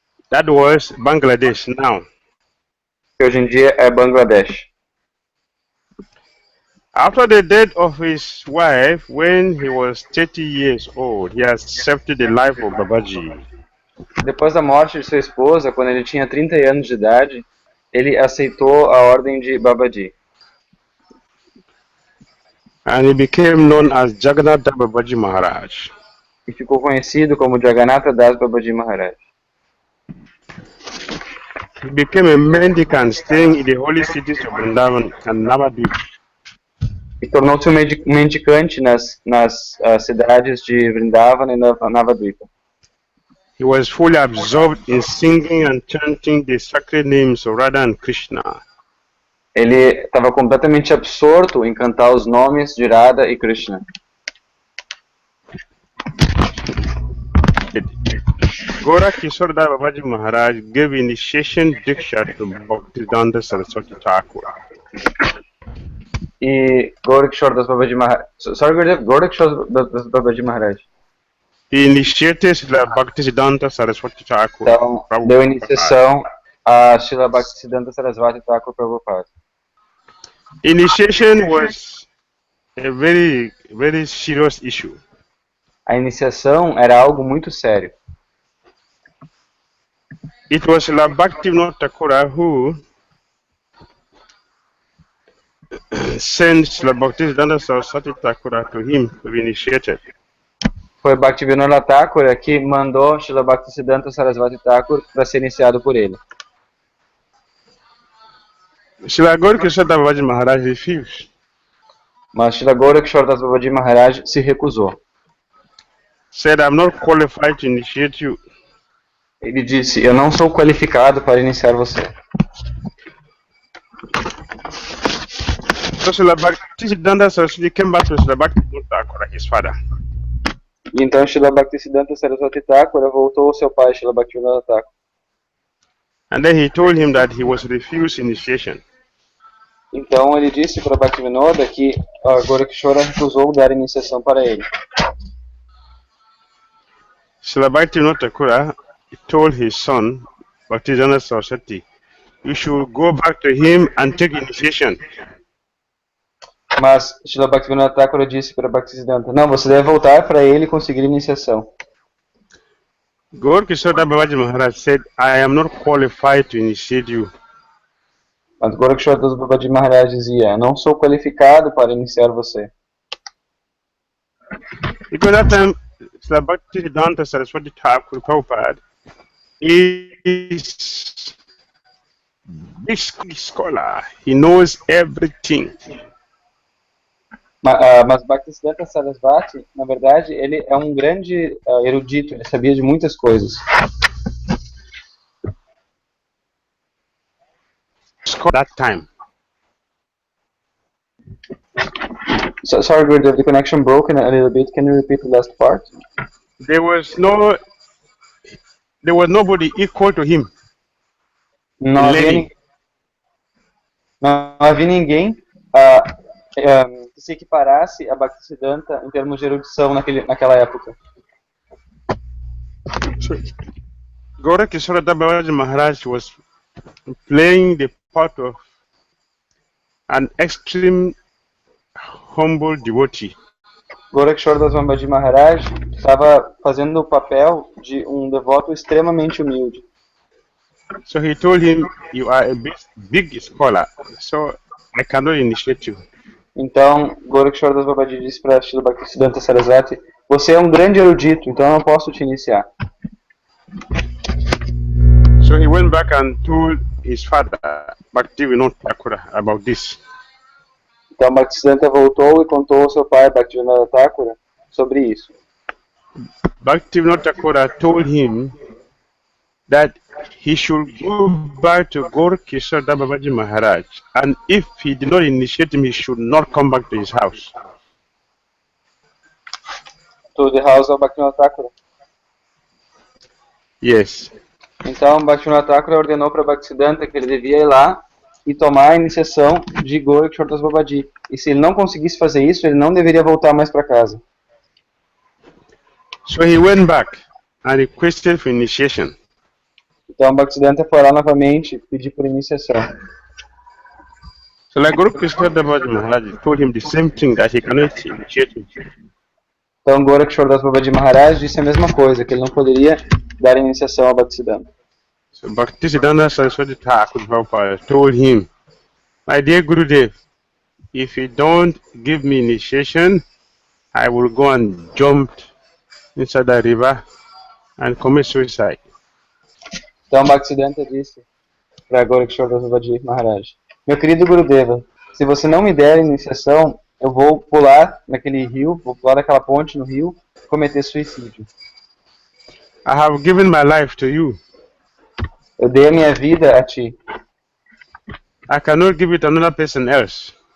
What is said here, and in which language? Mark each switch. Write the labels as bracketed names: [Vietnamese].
[English] That was Bangladesh now. [Portuguese] Que hoje em dia é Bangladesh. [English] After the death of his wife, when he was 30 years old, he accepted the life of Babaji. [Portuguese] Depois da morte de sua esposa, quando ele tinha 30 anos de idade, ele aceitou a ordem de Babaji. [English] And he became known as Jagannatha Babaji Maharaj. [Portuguese] E ficou conhecido como Jagannatha Das Babaji Maharaj. [English] He became a mendicant staying in the holy cities of Vrindavan and Navadvip. [Portuguese] E tornou-se mendicante nas cidades de Vrindavan e Navadvipa. [English] He was fully absorbed in singing and chanting the sacred names of Radha and Krishna. [Portuguese] Ele estava completamente absorto em cantar os nomes de Radha e Krishna. [English] Gourakisora Babaji Maharaj gave initiation diksha to Bhakti Dhira Saraswati Thakur. [Portuguese] E Gourakisora das Babaji Maharaj. Gourakisora das Babaji Maharaj. [English] He initiated Bhakti Dhira Saraswati Thakur. [Portuguese] Então, deu iniciação a Srila Bhaktisiddhanta Saraswati Thakur Prabhupada. [English] Initiation was a very, very serious issue. [Portuguese] A iniciação era algo muito sério. [English] It was Srila Bhaktivinoda Thakur who sent Srila Bhaktisiddhanta Saraswati Thakur to him to be initiated. [Portuguese] Foi Bhaktivinoda Thakur que mandou Srila Bhaktisiddhanta Saraswati Thakur para ser iniciado por ele. [English] Srila Gourakisora Babaji Maharaj refused. [Portuguese] Mas Srila Gourakisora das Babaji Maharaj se recusou. [English] Said, I'm not qualified to initiate you. [Portuguese] Ele disse, eu não sou qualificado para iniciar você. [English] So Srila Bhaktisiddhanta Saraswati came back to Srila Bhakti Dhira Damodara, his father. [Portuguese] E então Srila Bhaktisiddhanta Saraswati Thakura voltou ao seu pai, Srila Bhaktivinoda Thakura. [English] And then he told him that he was refused initiation. [Portuguese] Então ele disse para Bhaktivinoda que Gourakisora recusou dar iniciação para ele. [English] Srila Bhaktivinoda Thakur told his son, Bhaktisiddhanta Saraswati, you should go back to him and take initiation. [Portuguese] Mas Srila Bhaktivinoda Thakura disse para Bhaktisiddhanta, não, você deve voltar para ele conseguir iniciação. [English] Gourakisora Babaji Maharaj said, I am not qualified to initiate you. [Portuguese] Mas Gourakisora Babaji Maharaj dizia, não sou qualificado para iniciar você. [English] Because that time, Srila Bhaktisiddhanta Saraswati Thakur Prabhupada is big scholar. He knows everything. [Portuguese] Mas Bhaktisiddhanta Sarasvati, na verdade, ele é um grande erudito, ele sabia de muitas coisas. [English] That time. So, sorry, Gurudev, the connection broke a little bit. Can you repeat the last part? There was nobody equal to him. [Portuguese] Não havia ninguém que se equiparasse a Bhaktisiddhanta em termos de erudição naquela época. [English] Gourakisora Babaji Maharaj was playing the part of an extreme humble devotee. [Portuguese] Gourakisora Babaji Maharaj estava fazendo o papel de um devoto extremamente humilde. [English] So he told him, you are a big scholar, so I cannot initiate you. [Portuguese] Então, Gourakisora Babaji disse para Srila Bhaktisiddhanta Sarasvati, você é um grande erudito, então eu não posso te iniciar. [English] So he went back and told his father, Bhaktivinoda Thakur, about this. [Portuguese] Então, Bhaktisiddhanta voltou e contou ao seu pai, Bhaktivinoda Thakura, sobre isso. [English] Bhaktivinoda Thakur told him that he should go back to Gourakisora Babaji Maharaj, and if he did not initiate him, he should not come back to his house. To the house of Bhaktivinoda Thakura? Yes. [Portuguese] Então, Bhaktivinoda Thakura ordenou para Bhaktisiddhanta que ele devia ir lá e tomar a iniciação de Gourakisora Babaji. E se ele não conseguisse fazer isso, ele não deveria voltar mais para casa. [English] So he went back and requested for initiation. [Portuguese] Então, Bhaktisiddhanta foi lá novamente pedir por iniciação. [English] So like Gourakisora Babaji Maharaj told him the same thing, that he cannot initiate him. [Portuguese] Então, Gourakisora Babaji Maharaj disse a mesma coisa, que ele não poderia dar iniciação a Bhaktisiddhanta. [English] So Bhaktisiddhanta Saraswati Thakur Prabhupada told him, my dear Gurudev, if you don't give me initiation, I will go and jump inside the river and commit suicide. [Portuguese] Então, Bhaktisiddhanta disse para Gourakisora Babaji Maharaj, meu querido Gurudeva, se você não me der iniciação, eu vou pular naquele rio, vou pular daquela ponte no rio, cometer suicídio. [English] I have given my life to you. [Portuguese] Eu dei a minha vida a ti. [English] I cannot give it to another person else.